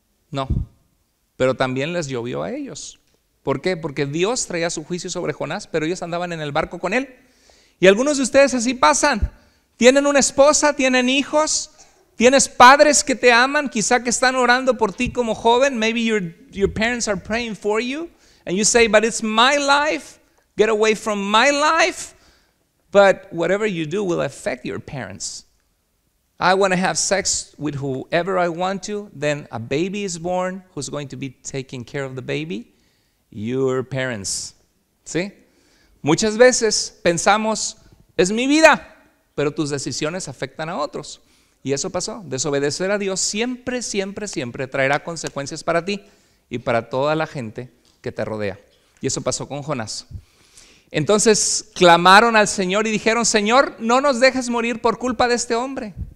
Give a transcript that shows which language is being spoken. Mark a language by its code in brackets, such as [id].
[es] No, pero también les llovió a ellos. ¿Por qué? Porque Dios traía su juicio sobre Jonás, pero ellos andaban en el barco con él. Y algunos de ustedes así pasan. Tienen una esposa, tienen hijos, tienes padres que te aman, quizá que están orando por ti como joven. [en] Maybe your parents are praying for you. And you say: but it's my life. Get away from my life. But whatever you do will affect your parents. I want to have sex with whoever I want to. Then a baby is born. Who's going to be taking care of the baby? Your parents. ¿Sí? [es] Muchas veces pensamos: es mi vida, pero tus decisiones afectan a otros. Y eso pasó. Desobedecer a Dios siempre, siempre, siempre traerá consecuencias para ti y para toda la gente que te rodea. Y eso pasó con Jonás. Entonces clamaron al Señor y dijeron: Señor, no nos dejes morir por culpa de este hombre.